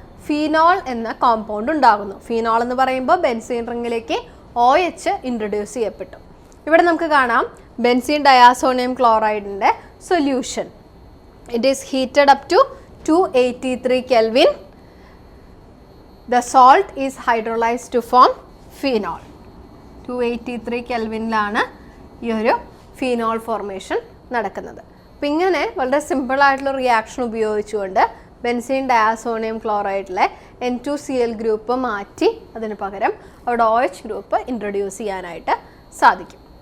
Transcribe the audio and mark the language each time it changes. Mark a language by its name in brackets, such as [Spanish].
[Malayalam] Phenol എന്ന compound ഉണ്ടാകുന്നു. Phenol എന്ന് പറയുമ്പോൾ ബെൻസീൻ റിങ്ങിലേക്ക് OH ഇൻട്രൊഡ്യൂസ് ചെയ്യപ്പെട്ടു. ഇവിടെ നമുക്ക് കാണാം benzene diazonium ക്ലോറൈഡിൻ്റെ solution. [English] It is heated up to 283 Kelvin. The salt is hydrolyzed to form phenol. [Malayalam] 283 Kelvinലാണ് ഈ ഒരു ഫീനോൾ ഫോർമേഷൻ നടക്കുന്നത്. അപ്പം ഇങ്ങനെ വളരെ സിമ്പിളായിട്ടുള്ള റിയാക്ഷൻ ഉപയോഗിച്ചുകൊണ്ട് ബെൻസീൻ ഡയാസോണിയം ക്ലോറൈഡിലെ N2Cl ഗ്രൂപ്പ് മാറ്റി അതിന് പകരം അവിടെ OH ഗ്രൂപ്പ് ഇൻട്രൊഡ്യൂസ് ചെയ്യാനായിട്ട് സാധിക്കും.